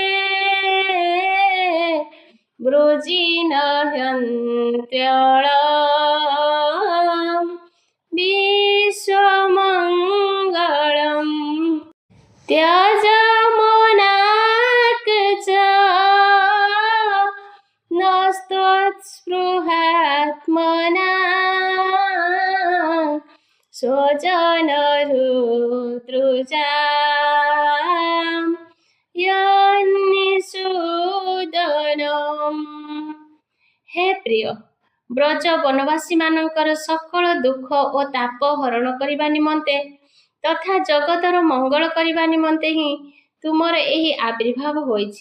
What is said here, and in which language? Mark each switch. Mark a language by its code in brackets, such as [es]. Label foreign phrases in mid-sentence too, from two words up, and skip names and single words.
[sa] ବୃଜିନହ୍ୟନ୍ତ୍ୟଳମ୍ ବିଶ୍ୱମଙ୍ଗଳମ୍ ତ୍ୟଜମନାକ୍ च नस्त्वत्स्पृहात्मना स्वजनहृदृजां ୟନ୍ନିଷୂଦନମ୍। [or] ହେ ପ୍ରିୟ, ବ୍ରଜ ବନବାସୀମାନଙ୍କର ସକଳ ଦୁଃଖ ଓ ତାପ ହରଣ କରିବା ନିମନ୍ତେ ତଥା ଜଗତର ମଙ୍ଗଳ କରିବା ନିମନ୍ତେ ହିଁ ତୁମର ଏହି ଆବିର୍ଭାବ ହୋଇଛି।